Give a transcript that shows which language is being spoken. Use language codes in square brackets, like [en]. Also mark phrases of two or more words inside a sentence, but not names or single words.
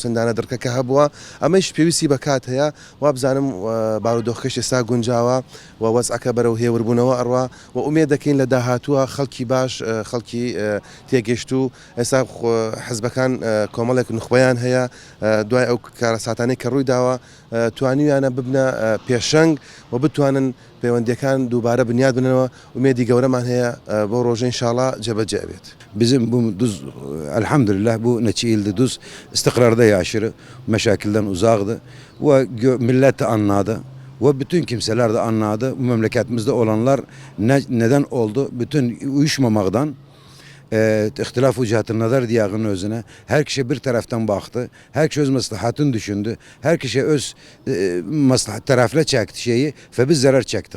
[ckb] سندانە دڕکەکە هەبووە، ئەمەش پێویستی بە کات هەیە و بزانم بارودۆخەکەش ئێستا گونجاوە و وەزعەکە بەرەو هێوربوونەوە ئەڕوا و ئومێد دەکەین لە داهاتووە خەڵکی باش خەڵکی تێگەشت و ئێستا حزبەکان کۆمەڵێک نخبەیان هەیە دوای ئەو کارەساتانەی کە ڕووی داوە توانیویانە ببنە پێشەنگ و بتوانن پەیوەندیەکان دووبارە بنیاد بنەوە، ومێدی گەورەمان هەیە بۆ ڕۆژە ئینشاڵڵا جێبەجێ بێت. [tr] Bizim bu düz elhamdülillah bu neçe yıldır düz istikrarda yaşır, meşakilden uzaktı ve millet de anladı ve bütün kimseler de anladı. Bu memleketimizde olanlar neden oldu? Bütün uyuşmamaktan ihtilaf vücutun nazar diyağının özüne her kişi bir taraftan baktı, her kişi öz maslahatını düşündü, her kişi öz maslahat tarafına çekti şeyi ve biz zarar çektik.